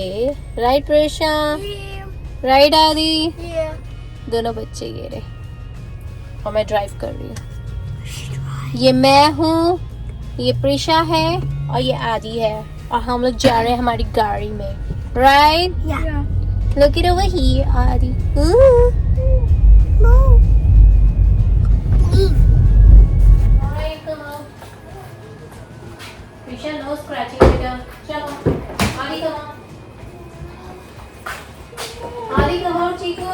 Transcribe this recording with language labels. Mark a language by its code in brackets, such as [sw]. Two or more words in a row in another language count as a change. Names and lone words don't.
[hi] राइट प्रिशा? राइट आदि? दोनों बच्चे ये रहे, और मैं ड्राइव कर रही हूँ। ये मैं हूँ, ये प्रिशा है, और ये आदि है, और हम लोग जा रहे हैं हमारी गाड़ी में। राइट? [en] Look it over here, Adi. No. Alright, come on. Prisha, no scratching, beta. Chalo. Adi, come on. Adi, come on, Chico.